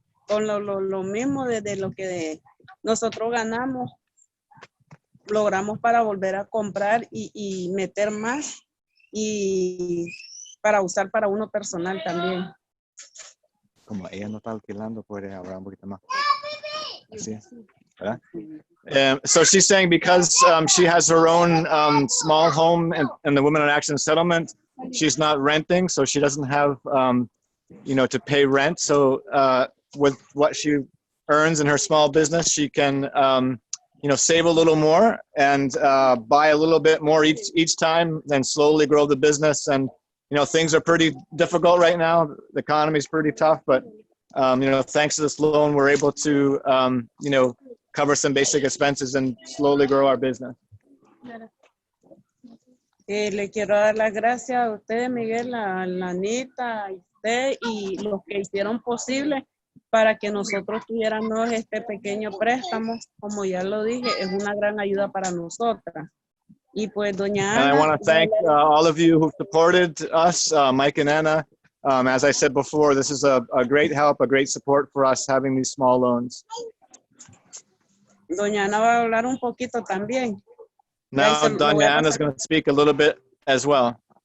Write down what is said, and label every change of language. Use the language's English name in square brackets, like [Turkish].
[Spanish] Con lo mismo de lo que nosotros ganamos, logramos para volver a comprar y meter más y para usar para uno personal también. Como ella no está alquilando, puede hablar un poquito más. Así es, ¿verdad? [English] So she's saying because she has her own small home in the Women in Action settlement, she's not renting, so she doesn't have, to pay rent. So with what she earns in her small business, she can, save a little more and buy a little bit more each time and slowly grow the business. And, things are pretty difficult right now. The economy is pretty tough, but, thanks to this loan, we're able to, cover some basic expenses and slowly grow our business. [Spanish] Le quiero dar las gracias a usted, Miguel, a la Anita, a usted y los que hicieron posible para que nosotros tuviéramos este pequeño préstamo. Como ya lo dije, es una gran ayuda para nosotras. Y pues, doña Ana. [English] And I want to thank all of you who supported us, Mike and Anna. As I said before, this is a great help, a great support for us having these small loans. [Spanish] Doña Ana va a hablar un poquito también. [English] Now, Doña Ana is going to speak a little bit as well.